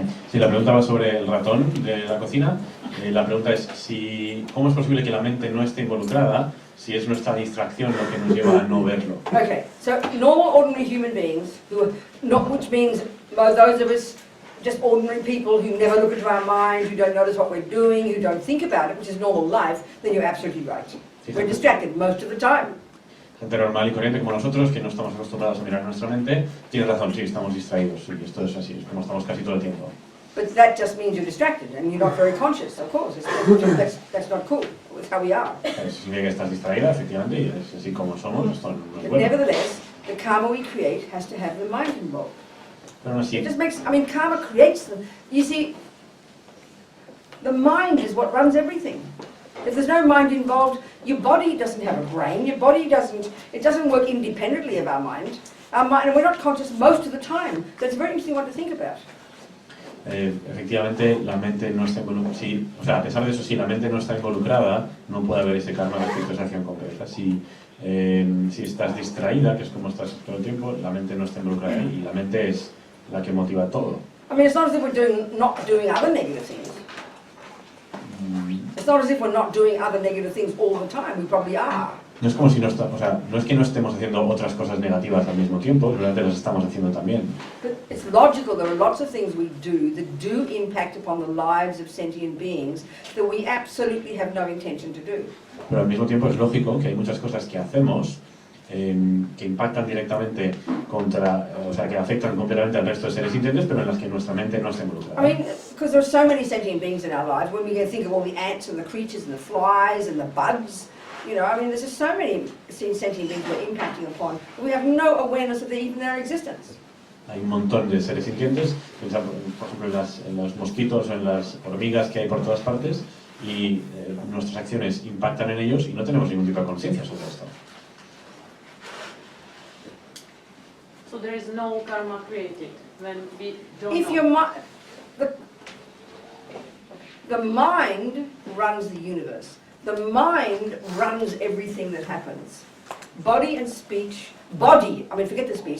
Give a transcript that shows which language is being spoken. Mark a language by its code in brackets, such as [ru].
[es] Sí, la pregunta va sobre el ratón de la cocina. La pregunta es cómo es posible que la mente no esté involucrada si es nuestra distracción lo que nos lleva a no verlo. [en] Okay, so normal, ordinary human beings, which means those of us, just ordinary people who never look into our mind, who don't notice what we're doing, who don't think about it, which is normal life, then you're absolutely right. We're distracted most of the time. [es] Gente normal y corriente como nosotros, que no estamos acostumbrados a mirar nuestra mente, tienes razón, sí, estamos distraídos, sí, esto es así, es como estamos casi todo el tiempo. [en] But that just means you're distracted and you're not very conscious, of course. That's not cool. It's how we are. [es] Eso significa que estás distraída, efectivamente, y es así como somos, esto no es [en] But [es] bueno. [en] nevertheless, the karma we create has to have the mind involved. [es] Pero no, sí. [en] It just makes, karma creates them. You see, the mind is what runs everything. If there's no mind involved, your body doesn't have a brain, your body doesn't work independently of our mind. And we're not conscious most of the time. So it's a very interesting one to think about. [es] Efectivamente, la mente no está involucrada. Sí, o sea, a pesar de eso, si la mente no está involucrada, no puede haber ese karma respecto a esa acción concreta. Si estás distraída, que es como estás todo el tiempo, la mente no está involucrada ahí, y la mente es la que motiva todo. [en] It's not as if we're not doing other negative things. It's not as if we're not doing other negative things all the time. We probably are. [es] No es como si no es que no estemos haciendo otras cosas negativas al mismo tiempo, realmente las estamos haciendo también. [en] But it's logical. There are lots of things we do that do impact upon the lives of sentient beings that we absolutely have no intention to do. [es] Pero al mismo tiempo es lógico que hay muchas cosas que hacemos que impactan directamente que afectan completamente al resto de seres sintientes, pero en las que nuestra mente no está involucrada. [en] Because there are so many sentient beings in our lives, when we think of all the ants and the creatures and the flies and the bugs, there's just so many sentient beings we're impacting upon, we have no awareness of even their existence. [es] Hay un montón de seres sintientes, pensad por ejemplo en los mosquitos o en las hormigas que hay por todas partes, y nuestras acciones impactan en ellos y no tenemos ningún tipo de conciencia sobre esto. [en] So there is no karma created when we don't If know. The mind runs the universe. The mind runs everything that happens. Body and speech, forget the speech.